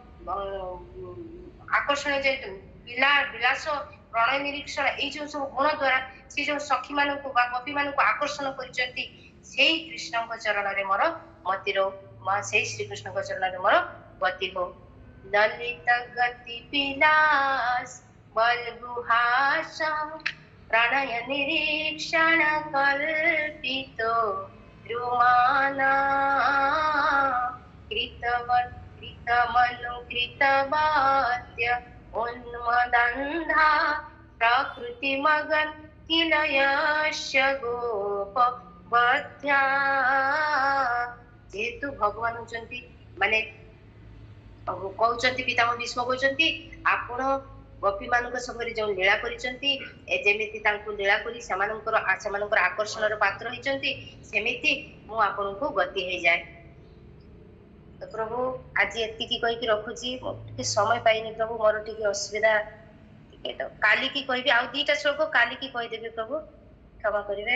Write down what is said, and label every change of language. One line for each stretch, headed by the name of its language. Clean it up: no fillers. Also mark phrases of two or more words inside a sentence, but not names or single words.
Odia: ଆକର୍ଷଣ ଯେ ବିଳାସ, ପ୍ରଣୟ ନିରୀକ୍ଷଣ, ଏଇ ଯୋଉ ସବୁ ଗୁଣ ଦ୍ଵାରା ସେ ଯୋଉ ସଖୀ ମାନଙ୍କୁ ବା ଗୋପୀ ମାନଙ୍କୁ ଆକର୍ଷଣ କରିଛନ୍ତି, ସେଇ କୃଷ୍ଣଙ୍କ ଚରଣରେ ମୋର ମତି ରହୁ, ସେଇ ଶ୍ରୀକୃଷ୍ଣଙ୍କ ଚରଣରେ ମୋର ଗତି ହଉ।
Sanskrit: ଲଲିତ ଗତି ବିଳାସ ବଲଗୁହାସ प्रणय निरीक्षण कल्पितो रुमाना कृतमनुकृतवाद्य उन्मदन्धा प्रकृति मगन किल यस्य गोप बध्या।
Odia: ଯେହେତୁ ଭଗବାନ ହଉଚନ୍ତି ମାନେ କହଉଚନ୍ତି, ପିତାମହ ଭୀଷ୍ମ କହଉଚନ୍ତି, ଆପଣ ଗୋପୀ ମାନଙ୍କ ସଙ୍ଗରେ ଯେଉଁ ଲୀଳା କରିଛନ୍ତି, ଯେମିତି ତାଙ୍କୁ ଲୀଳା କରି ସେମାନଙ୍କର ଆକର୍ଷଣର ପାତ୍ର ହେଇଛନ୍ତି, ସେମିତି ମୁଁ ଆପଣଙ୍କୁ ଗତି ହେଇଯାଏ। ତ ପ୍ରଭୁ ଆଜି ଏତିକି କହିକି ରଖୁଛି, ଟିକେ ସମୟ ପାଇନି ପ୍ରଭୁ, ମୋର ଟିକେ ଅସୁବିଧା, ଟିକେ ତ କାଲିକି କହିବି, ଆଉ 2ଟା ଶ୍ଲୋକ କାଲିକି କହିଦେବି ପ୍ରଭୁ, କ୍ଷମା କରିବେ।